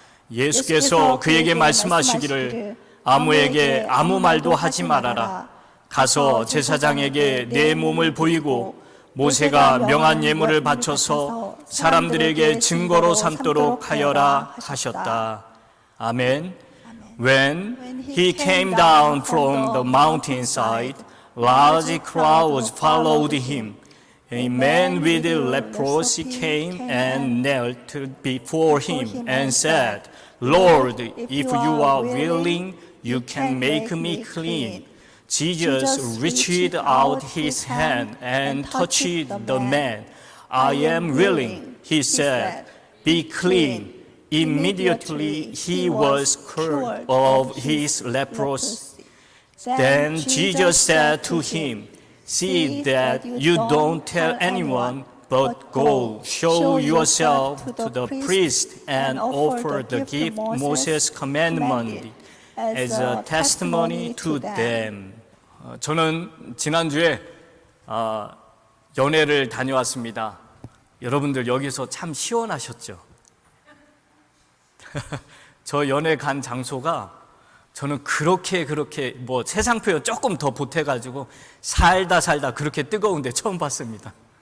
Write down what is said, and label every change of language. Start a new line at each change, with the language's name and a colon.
Korean: 예수께서 그에게 말씀하시기를 아무에게 아무 말도 하지 말아라. 가서 제사장에게 내 몸을 보이고 모세가 명한 예물을 바쳐서 사람들에게 증거로 삼도록 하여라 하셨다. 아멘.
English: When he came down from the mountainside, large crowds followed him. A man with leprosy came and knelt before him and said, Lord, if you are willing, you can make me clean. Jesus reached out his hand and touched the man. I am willing, he said, be clean. Immediately he was cured of his leprosy. Then Jesus said to him, see that you don't tell anyone, but go show yourself to the priest and offer the gift Moses commanded as a testimony to them.
Korean: 저는 지난주에 연회를 다녀왔습니다. 여러분들 여기서 참 시원하셨죠? 저 연회 간 장소가 저는 그렇게 뭐 세상 표현 조금 더 보태가지고 살다 그렇게 뜨거운데 처음 봤습니다.